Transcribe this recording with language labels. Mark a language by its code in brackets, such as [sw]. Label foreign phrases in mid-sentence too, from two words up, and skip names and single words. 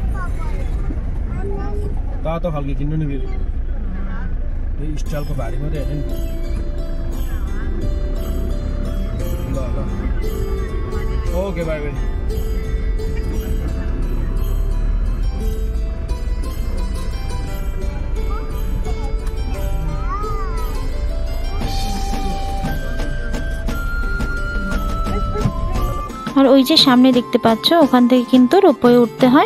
[ne] तातो खालको किन्नु नि फेरि यो स्टाइलको भारी मात्रै हेर्नु नि ल ल [en] okay bye bye. [bn] আর ওই যে সামনে দেখতে পাচ্ছ ওখান থেকে কিন্তু রোপওয়ে উঠতে হয়।